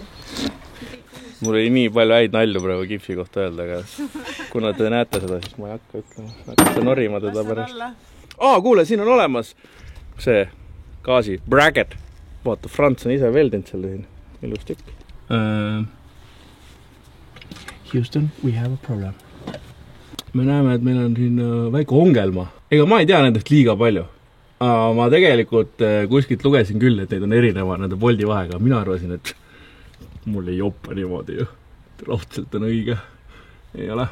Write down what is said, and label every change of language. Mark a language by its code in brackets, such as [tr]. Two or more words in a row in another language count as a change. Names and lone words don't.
[et] Mul oli nii palju häid nalju praegu kipsi kohta öelda, aga kuna te näete seda, siis ma ei hakka ütlema. Hakka norima teda pärast. Kuule, siin on olemas see gaasi bracket. Vaata, Frants on ise veldinud selle siin. Ilus tükk. [en] Houston, we have a problem. [et] Me näeme, et meil on siin väike ongelma. Ega ma ei tea nendest liiga palju. Ma tegelikult kuskilt lugesin küll, et neid on erineva nende Bolti vahega. Mina arvasin, et mul ei joppa niimoodi ju. Raudselt on õige. Ei ole.